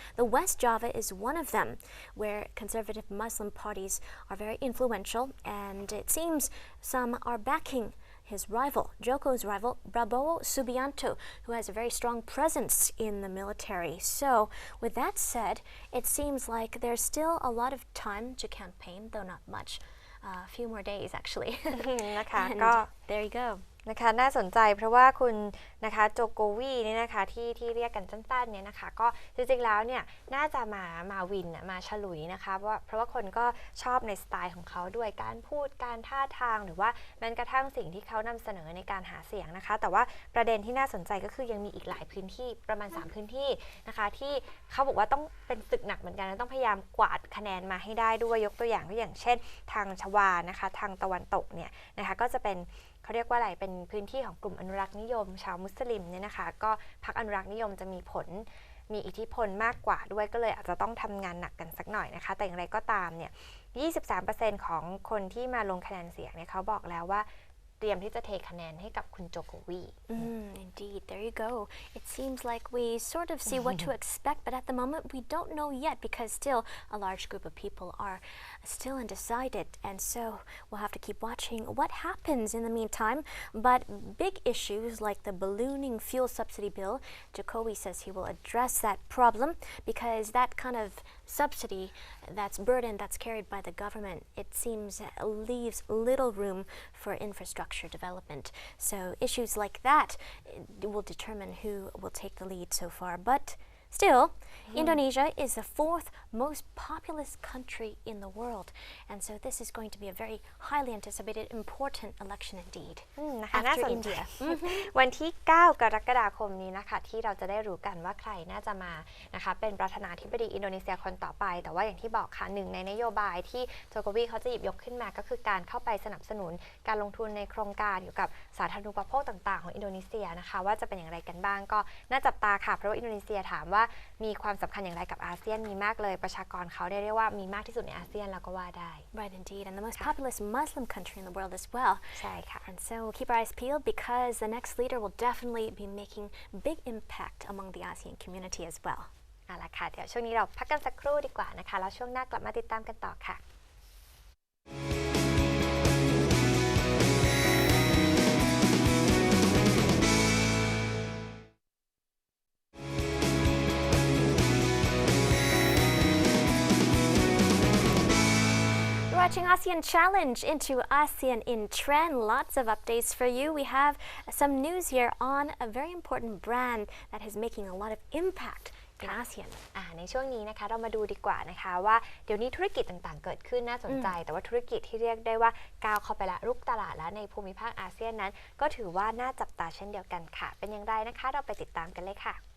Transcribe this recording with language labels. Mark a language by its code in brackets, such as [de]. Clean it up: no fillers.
[en] The West Java is one of them, where conservative Muslim parties are very influential, and it seems some are backing his rival, Joko's rival, Prabowo Subianto, who has a very strong presence in the military. So, with that said, it seems like there's still a lot of time to campaign, though not much. A few more days, actually. [th] นะคะ [en] And [th] ก็ [en] there you go. [th] นะคะน่าสนใจเพราะว่าคุณนะคะโจโกวีเนี่ยนะคะที่เรียกกันสั้นๆเนี่ยนะคะก็จริงๆแล้วเนี่ยน่าจะมาวินมาฉลุยนะคะเพราะว่าคนก็ชอบในสไตล์ของเขาด้วยการพูดการท่าทางหรือว่าแม้กระทั่งสิ่งที่เขานำเสนอในการหาเสียงนะคะแต่ว่าประเด็นที่น่าสนใจก็คือยังมีอีกหลายพื้นที่ประมาณ3พื้นที่นะคะที่เขาบอกว่าต้องเป็นศึกหนักเหมือนกันนะต้องพยายามกวาดคะแนนมาให้ได้ด้วยยกตัวอย่างก็อย่างเช่นทางชวานะคะทางตะวันตกเนี่ยนะคะก็จะเป็น เขาเรียกว่าอะไรเป็นพื้นที่ของกลุ่มอนุรักษ์นิยมชาวมุสลิมเนี่ยนะคะก็พรรคอนุรักษ์นิยมจะมีอิทธิพลมากกว่าด้วยก็เลยอาจจะต้องทำงานหนักกันสักหน่อยนะคะแต่อย่างไรก็ตามเนี่ย 23% ของคนที่มาลงคะแนนเสียงเนี่ยเขาบอกแล้วว่าเตรียมที่จะเทคะแนนให้กับคุณโจโกวี [en] Indeed, there you go. It seems like we sort of see what to expect, but at the moment we don't know yet because still a large group of people are still undecided, and so we'll have to keep watching what happens in the meantime. But big issues like the ballooning fuel subsidy bill, Jokowi says he will address that problem because that kind of subsidy, that's burden that's carried by the government, it seems leaves little room for infrastructure development. So issues like that will determine who will take the lead so far. But still, Indonesia is the 4th most populous country in the world, and so this is going to be a very highly anticipated, important election indeed. [th] นะคะน่าสนใจ วันที่ 9 กรกฎาคมนี้นะคะที่เราจะได้รู้กันว่าใครน่าจะมานะคะเป็นประธานาธิบดีอินโดนีเซียคนต่อไปแต่ว่าอย่างที่บอกค่ะหนึ่งในนโยบายที่โจโกวีเขาจะหยิบยกขึ้นมาก็คือการเข้าไปสนับสนุนการลงทุนในโครงการเกี่ยวกับสาธารณูปโภคต่างๆของอินโดนีเซียนะคะว่าจะเป็นอย่างไรกันบ้างก็น่าจับตาค่ะเพราะว่าอินโดนีเซียถามว่ามีความสำคัญอย่างไรกับอาเซียนมีมากเลยประชากรเขาได้เรียกว่ามีมากที่สุดในอาเซียนแล้วก็ว่าได้ [en] Right, indeed, and the most populous Muslim country in the world as well. [th] ใช่ค่ะ [en] And so we'll keep our eyes peeled because the next leader will definitely be making big impact among the ASEAN community as well. [th] เอาล่ะค่ะเดี๋ยวช่วงนี้เราพักกันสักครู่ดีกว่านะคะแล้วช่วงหน้ากลับมาติดตามกันต่อค่ะ [en] Watching ASEAN Challenge into ASEAN in Trend. Lots of updates for you. We have some news here on a very important brand that is making a lot of impact in ASEAN. [th] ในช่วงนี้นะคะเรามาดูดีกว่านะคะว่าเดี๋ยวนี้ธุรกิจต่างๆเกิดขึ้นน่าสนใจแต่ว่าธุรกิจที่เรียกได้ว่าก้าวเข้าไปละรุกตลาดแล้วในภูมิภาคอาเซียนนั้นก็ถือว่าน่าจับตาเช่นเดียวกันค่ะเป็นอย่างไรนะคะเราไปติดตามกันเลยค่ะ